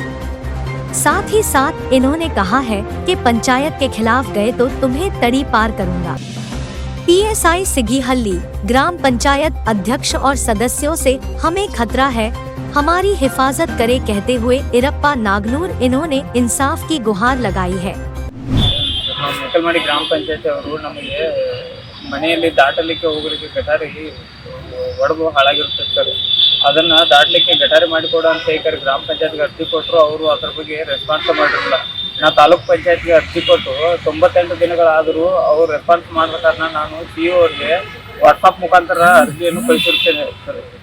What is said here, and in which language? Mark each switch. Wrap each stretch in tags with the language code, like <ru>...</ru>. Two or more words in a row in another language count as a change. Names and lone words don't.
<hi>साथ ही साथ इन्होंने कहा है कि पंचायत के खिलाफ गए तो तुम्हें तड़ी पार करूंगा। PSI सिगीहल्ली ग्राम पंचायत अध्यक्ष और सदस्यों से हमें खतरा है, हमारी हिफाजत करे कहते हुए इरप्पा नागनूर इन्होंने इंसाफ की गुहार लगाई है।</hi> <kn>ಮೆಕಲ್ಮಾಡಿ ಗ್ರಾಮ ಪಂಚಾಯತಿ ಅವರು ನಮಗೆ ಮನೆಯಲ್ಲಿ ದಾಟಲಿಕ್ಕೆ ಹೋಗಲಿಕ್ಕೆ ಗಟಾರಿ ಒಡಗು ಹಾಳಾಗಿರುತ್ತೆ ಸರ್. ಅದನ್ನ ದಾಟಲಿಕ್ಕೆ ಗಟಾರಿ ಮಾಡಿಕೊಡು ಅಂತ ಹೇಳಿ ಗ್ರಾಮ ಪಂಚಾಯತ್ಗೆ ಅರ್ಜಿ ಕೊಟ್ಟರು. ಅವರು ಅದ್ರ ಬಗ್ಗೆ ರೆಸ್ಪಾನ್ಸ್ ಮಾಡಿರಲಿಲ್ಲ. ನಾ ತಾಲೂಕ್ ಪಂಚಾಯತ್ಗೆ ಅರ್ಜಿ ಕೊಟ್ಟು 98 ದಿನಗಳಾದರೂ ಅವ್ರು ರೆಸ್ಪಾನ್ಸ್ ಮಾಡದ ಕಾರಣ ನಾನು CO ಅವ್ರಿಗೆ ವಾಟ್ಸಪ್ ಮುಖಾಂತರ ಅರ್ಜಿಯನ್ನು ಕಳಿಸಿರ್ತೇನೆ ಸರ್.</kn>